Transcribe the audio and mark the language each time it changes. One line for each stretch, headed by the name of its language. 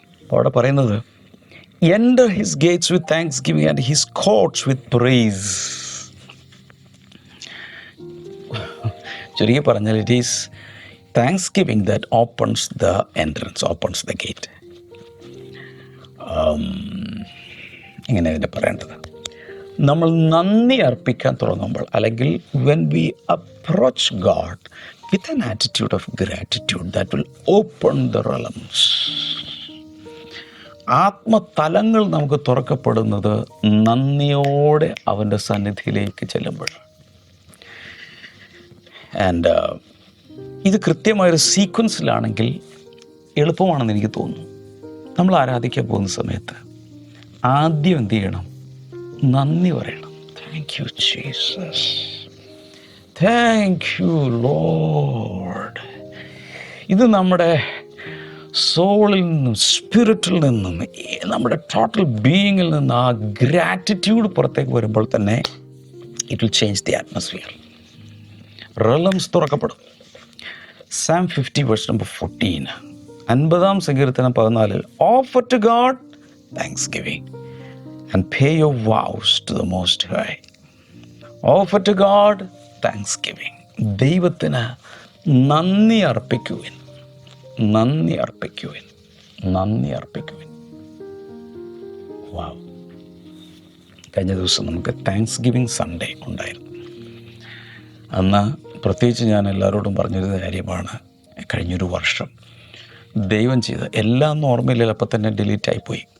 Malayalam: അപ്പോൾ അവിടെ പറയുന്നത്
English: Enter his gates with thanks giving and his courts with praise.
Malayalam: ചുരുക്കി പറഞ്ഞാൽ
English: It is thanks giving that opens the entrance, opens the gate.
Malayalam: ഇങ്ങനെ ഇതിൻ്റെ പറയേണ്ടത്, നമ്മൾ നന്ദി അർപ്പിക്കാൻ തുടങ്ങുമ്പോൾ, അല്ലെങ്കിൽ
English: when we approach God with an attitude of gratitude, that will open the realms.
Malayalam: ആത്മതലങ്ങൾ നമുക്ക് തുറക്കപ്പെടുന്നത് നന്ദിയോടെ അവൻ്റെ സന്നിധിയിലേക്ക് ചെല്ലുമ്പോൾ. ആൻഡ് ഇത് കൃത്യമായൊരു സീക്വൻസിലാണെങ്കിൽ എളുപ്പമാണെന്ന് എനിക്ക് തോന്നുന്നു. നമ്മൾ ആരാധിക്കാൻ പോകുന്ന സമയത്ത് ആദ്യം എന്ത് ചെയ്യണം? നന്ദി പറയണം.
English: Thank you Jesus, thank you Lord.
Malayalam: ഇത് നമ്മുടെ സോളിൽ നിന്നും സ്പിരിറ്റിൽ നിന്നും നമ്മുടെ ടോട്ടൽ ബീയിങ്ങിൽ നിന്ന് ആ ഗ്രാറ്റിറ്റ്യൂഡ് പുറത്തേക്ക് വരുമ്പോൾ തന്നെ
English: It will change the atmosphere.
Malayalam: റെലംസ് തുറക്കപ്പെടും.
English: Psalm 50:14,
Malayalam: 50-ാം സങ്കീർത്തനം 14,
English: Offer to God thanksgiving and pay your vows to the Most High. Offer to God thanksgiving.
Malayalam: ദൈവത്തിന് നന്ദി അർപ്പിക്കുവിൻ, നന്ദി അർപ്പിക്കുവിൻ, നന്ദി അർപ്പിക്കുവിൻ. വാവ്. കഴിഞ്ഞ ദിവസം നമുക്ക് താങ്ക്സ് ഗിവിങ് സൺഡേ ഉണ്ടായിരുന്നു. അന്ന് പ്രത്യേകിച്ച് ഞാൻ എല്ലാവരോടും പറഞ്ഞൊരു കാര്യമാണ്, കഴിഞ്ഞൊരു വർഷം ദൈവം ചെയ്ത് എല്ലാം ഓർമ്മയില്ല, അപ്പം തന്നെ ഡിലീറ്റായിപ്പോയി.